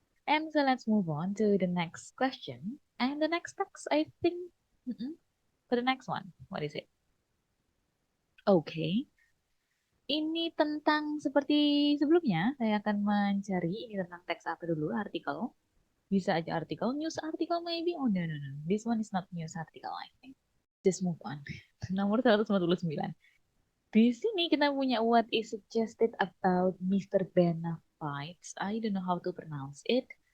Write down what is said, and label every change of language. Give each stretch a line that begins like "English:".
English: And so let's move on to the next question. And the next text, I think, for the next one, what is it? Okay.
Indonesian: Ini tentang seperti sebelumnya, saya akan mencari ini tentang teks apa dulu, artikel. Bisa aja artikel,
English: news article maybe. Oh, no, no, no. This one is not news article, I think. Just move on. Nomor 149.
Indonesian: Di sini kita punya
English: what is suggested about Mr. Benefits. I don't know how to pronounce it.